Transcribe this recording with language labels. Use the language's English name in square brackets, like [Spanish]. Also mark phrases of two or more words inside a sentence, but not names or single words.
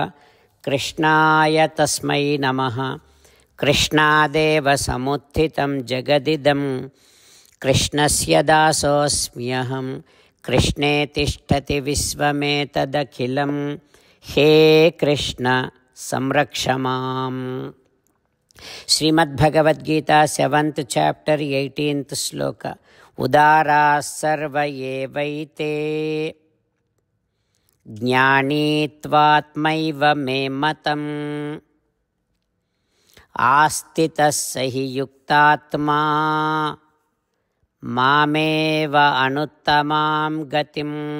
[Sanskrit] Krishnaya Tasmai Namaha. Krishnadeva samuthitam jagadidam Krishnasya dasosmyaham Krishne tishtati visvametadakhilam He Krishna samrakshamam. [English] Srimad Bhagavad Gita 7th chapter 18th sloka. [Sanskrit] Udara sarva evaite jnanitvatmaiva me matam आस्तितः सहि युक्तात्मा मामेव अनुत्तमां गतिम्.